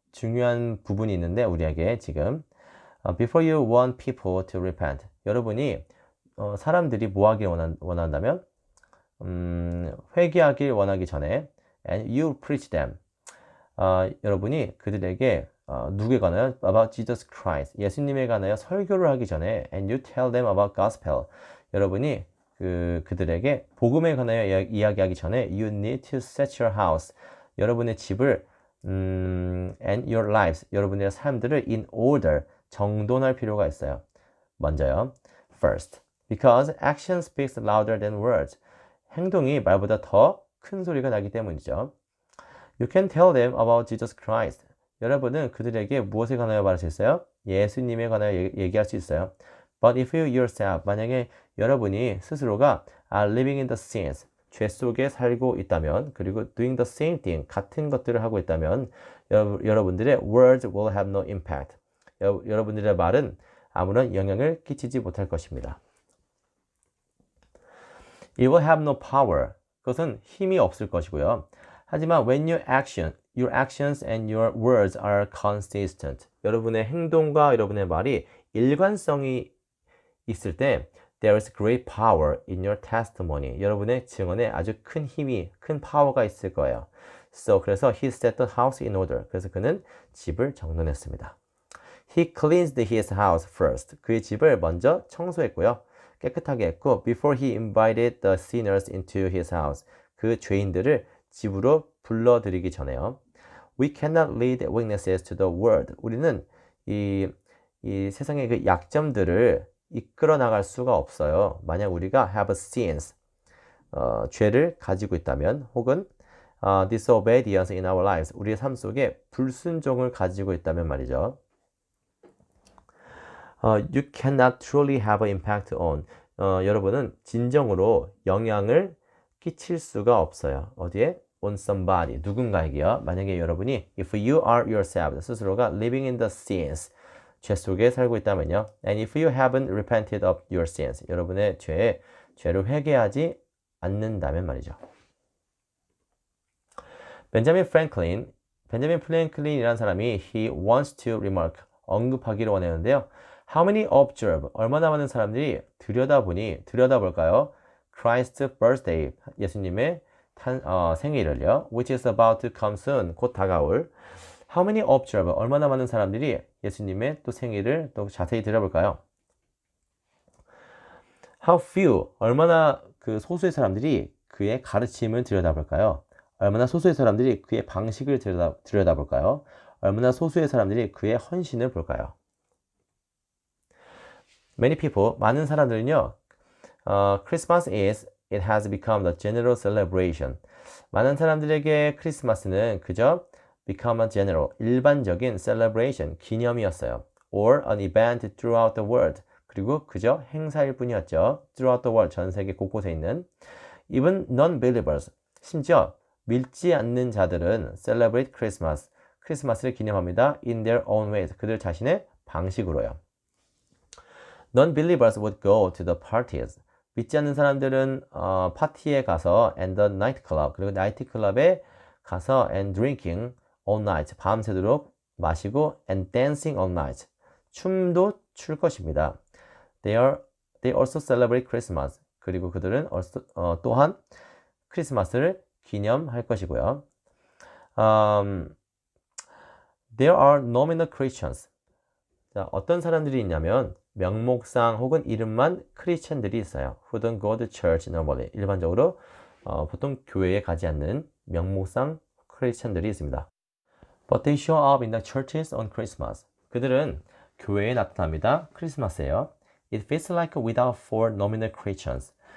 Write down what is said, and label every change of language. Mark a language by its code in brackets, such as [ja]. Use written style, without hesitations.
[ko] 중요한 부분이 있는데 우리에게 지금 [en] before you want people to repent, [ko] 여러분이 사람들이 뭐 하길 원한다면 회개하길 원하기 전에 [en] and you preach them, [ko] 여러분이 그들에게 누구에 관하여? [en] about Jesus Christ, [ko] 예수님에 관하여 설교를 하기 전에 [en] and you tell them about gospel, [ko] 여러분이 그들에게 복음에 관하여 이야기하기 전에 [en] you need to set your house, [ko] 여러분의 집을 [en] and your lives, [ko] 여러분의 삶들을 [en] in order, [ko] 정돈할 필요가 있어요. 먼저요. [en] First, because action speaks louder than words. [ko] 행동이 말보다 더 큰 소리가 나기 때문이죠. [en] You can tell them about Jesus Christ. [ko] 여러분은 그들에게 무엇에 관하여 말할 수 있어요? 예수님에 관하여 얘기할 수 있어요. [en] But if you yourself, [ko] 만약에 여러분이 스스로가 [en] are living in the sins, [ko] 죄 속에 살고 있다면, 그리고 [en] doing the same thing, [ko] 같은 것들을 하고 있다면 여러분들의 [en] words will have no impact. [ko] 여러분들의 말은 아무런 영향을 끼치지 못할 것입니다. [en] It will have no power. [ko] 그것은 힘이 없을 것이고요. 하지만 [en] when your actions and your words are consistent, [ko] 여러분의 행동과 여러분의 말이 일관성이 있을 때 [en] there is great power in your testimony. [ko] 여러분의 증언에 아주 큰 힘이, 큰 파워가 있을 거예요. 그래서 [en] he set the house in order. [ko] 그래서 그는 집을 정돈했습니다. [en] He cleansed his house first. [ko] 그의 집을 먼저 청소했고요. 깨끗하게 했고 [en] before he invited the sinners into his house. [ko] 그 죄인들을 집으로 불러들이기 전에요. [en] We cannot lead weaknesses to the world. [ko] 우리는 이 세상의 그 약점들을 이끌어 나갈 수가 없어요. 만약 우리가 [en] have sins, [ko] 죄를 가지고 있다면, 혹은 [en] disobedience in our lives, [ko] 우리의 삶 속에 불순종을 가지고 있다면 말이죠. [en] You cannot truly have an impact on. [ko] 여러분은 진정으로 영향을 끼칠 수가 없어요. 어디에? [en] On somebody, [ko] 누군가에게요. 만약에 여러분이 [en] if you are yourself, [ko] 스스로가 [en] living in the sins, [ko] 죄 속에 살고 있다면요. [en] And if you haven't repented of your sins, [ko] 여러분의 죄를 회개하지 않는다면 말이죠. 벤자민 프랭클린이라는 사람이 [en] he wants to remark, [ko] 언급하기를 원했는데요. [en] How many observe, [ko] 얼마나 많은 사람들이 들여다볼까요? [en] Christ's birthday, [ko] 예수님의 생일을요. [en] Which is about to come soon, [ko] 곧 다가올. [en] How many observe, [ko] 얼마나 많은 사람들이 예수님의 또 생일을 또 자세히 들여볼까요? [en] How few, [ko] 얼마나 그 소수의 사람들이 그의 가르침을 들여다볼까요? 얼마나 소수의 사람들이 그의 방식을 들여다볼까요? 얼마나 소수의 사람들이 그의 헌신을 볼까요? [en] Many people, [ko] 많은 사람들은요, [en] Christmas is it has become the general celebration. [ko] 많은 사람들에게 크리스마스는 그저 [en] become a general, [ko] 일반적인 [en] celebration, [ko] 기념이었어요. [en] or an event throughout the world. [ko] 그리고 그저 행사일 뿐이었죠. [en] throughout the world, [ko] 전 세계 곳곳에 있는. [en] Even non-believers, [ko] 심지어 믿지 않는 자들은 [en] celebrate Christmas, [ko] 크리스마스를 기념합니다. [en] in their own ways, [ko] 그들 자신의 방식으로요. [en] Non-believers would go to the parties. [ko] 믿지 않는 사람들은 파티에 가서 [en] and the nightclub, [ko] 그리고 나이트클럽에 가서 [en] and drinking all night, [ko] 밤새도록 마시고 [en] and dancing all night, [ko] 춤도 출 것입니다. [en] They also celebrate Christmas. [ko] 그리고 그들은 또한 크리스마스를 기념할 것이고요. [en] There are nominal Christians. [ko] 자, 어떤 사람들이 있냐면 명목상 혹은 이름만 크리스천들이 있어요. [en] Who don't go to church normally. [ko] 일반적으로 보통 교회에 가지 않는 명목상 크리스천들이 있습니다. [en] But they show up in the churches on Christmas. [ko] 그들은 교회에 나타납니다. 크리스마스에요. [en] It feels like without four nominal Christians.